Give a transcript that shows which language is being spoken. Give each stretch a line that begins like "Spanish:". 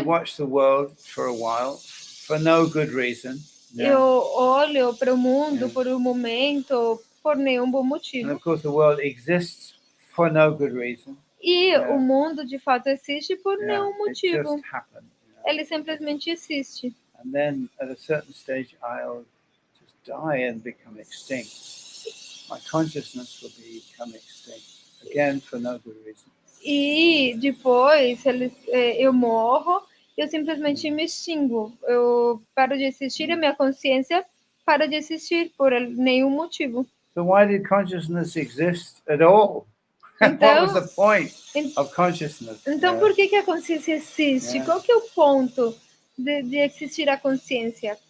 English: I watch the world for a while for no good reason.
Portuguese: Eu olho para o mundo por um momento por nenhum bom motivo.
English: And of course the world exists for no good reason.
Portuguese: E o mundo de fato existe por nenhum motivo.
English: It just happened,
Portuguese: Ele simplesmente existe.
English: And then at a certain stage I'll just die and become extinct. My consciousness will become extinct again for no good reason.
Portuguese: E depois eu morro, eu simplesmente me extingo. Eu paro de existir e a minha consciência para de existir por nenhum motivo.
English: So why did consciousness exist at all?
Portuguese: Então,
English: what was the point of consciousness?
Portuguese: Então, por que a consciência existe? Qual que é o ponto de existir a consciência?